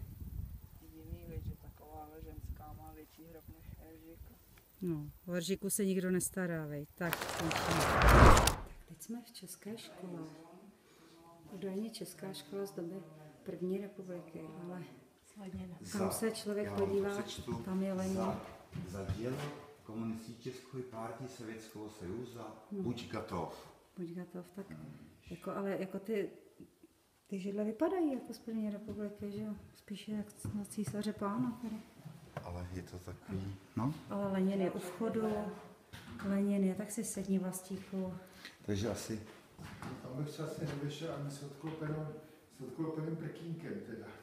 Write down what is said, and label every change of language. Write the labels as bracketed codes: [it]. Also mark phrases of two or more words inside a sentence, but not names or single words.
[cs] Divný, věc, že taková ženská má větší hrob než Eržika. No, o Eržiku se nikdo nestará, vej. Tak, končíme. Teď jsme v české škole. Údajně česká škola z doby první republiky, ale tam se člověk podívá, tam je Lenin. [ru] За дело Коммунистической партии Советского Союза будь готов. Buď готов, [cs] tak jako, ale jako ty židle vypadají jako z první republiky, že jo? Spíše jak na císaře pána tady. Ale je to takový, no. Ale Lenin je u vchodu, Lenin je, tak si sedni Vlastíku. Takže asi Tam bych se asi nevyšel ani s odklopeným prkínkem teda.